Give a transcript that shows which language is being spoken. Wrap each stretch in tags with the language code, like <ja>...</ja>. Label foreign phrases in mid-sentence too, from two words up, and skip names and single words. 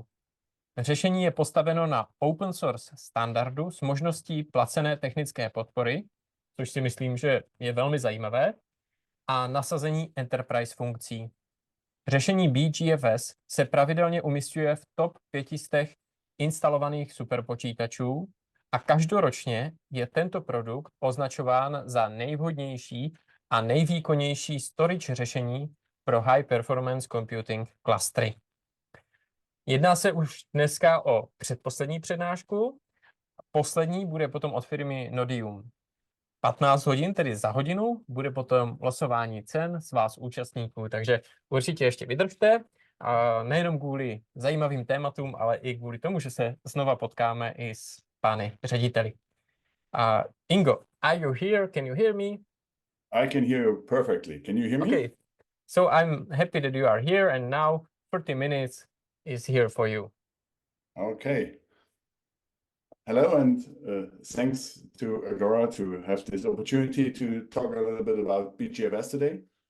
<cs>Řešení je postaveno na</cs> <en>open source</en> <cs>standardu s možností placené technické podpory, což si myslím, že je velmi zajímavé, a nasazení enterprise funkcí. Řešení BeeGFS se pravidelně umisťuje v top 500 instalovaných superpočítačů a každoročně je tento produkt označován za nejvhodnější a nejvýkonnější storage řešení pro</cs> <en>high performance computing</en> <cs>klastry. Jedná se už dneska o předposlední přednášku. Poslední bude potom od firmy Nodium. 15 hodin, tedy za hodinu, bude potom losování cen z vás účastníků, takže určitě ještě vydržte. A nejenom kvůli zajímavým tématům, ale i kvůli tomu, že se znova potkáme i s pány řediteli.</cs> <en>Ingo, are you here? Can you hear me? I can hear you perfectly. Can you hear me? Okay, so I'm happy that you are here, and now 30 minutes is here for you. Okay. Hello, and thanks to Agora to have this opportunity to talk a little bit about BeeGFS today.</en>